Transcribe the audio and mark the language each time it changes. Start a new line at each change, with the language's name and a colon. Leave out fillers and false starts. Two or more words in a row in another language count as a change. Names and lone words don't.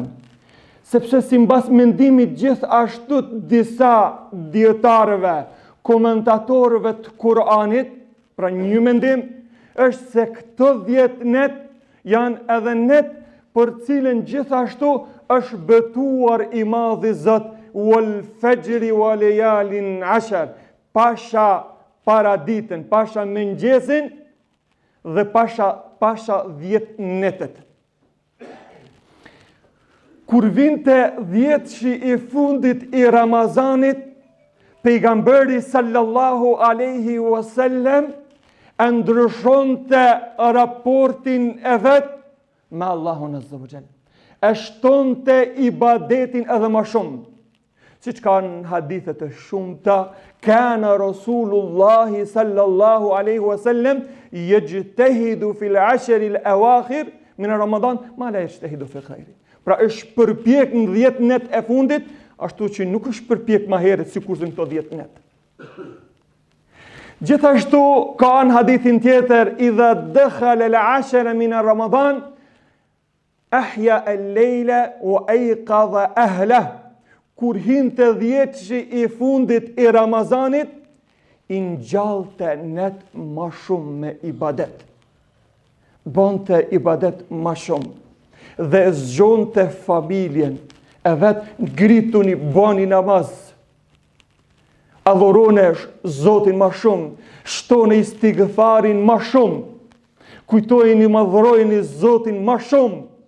Albanian: Sepse sipas mendimit gjithashtu disa dietarëve, komentatorëve të Kur'anit, pra një mendim është se këto 10 net janë edhe net për cilën gjithashtu është betuar I madhi Zot
Arabic: والفجر وليال عشر,
Albanian: pasha paraditën, pasha mëngjesin dhe pasha 10 netet. Kur vinte 10 I fundit I Ramazanit, pejgamberi
Arabic: صلى الله عليه وسلم
Albanian: ndryshonte raportin e vet me Allahun
Arabic: عز وجل.
Albanian: E shtonte ibadetin edhe më shumë. Siç kanë hadithe të shumta,
Arabic: كان رسول الله صلى الله عليه وسلم يجتهد في العشر الأواخر من رمضان ما لا يجتهد في غيره.
Albanian: Pra është përpjek në 10 net e fundit, ashtu që nuk është përpjek më herët sikur në këto 10 net. Gjithashtu ka në hadithin tjetër,
Arabic: إذا دخل العشر من رمضان أحيا الليل وأيقظ أهله.
Albanian: Kur hinte 10 I fundit I Ramazanit, I ngjallte net më shumë me ibadet. Bonte ibadet më shumë dhe zgjonte familjen e vet, ngrituni, bani namaz, adhurone Zotin më shumë, shtoni istighfarin më shumë, kujtojeni, madhrojeni Zotin më shumë.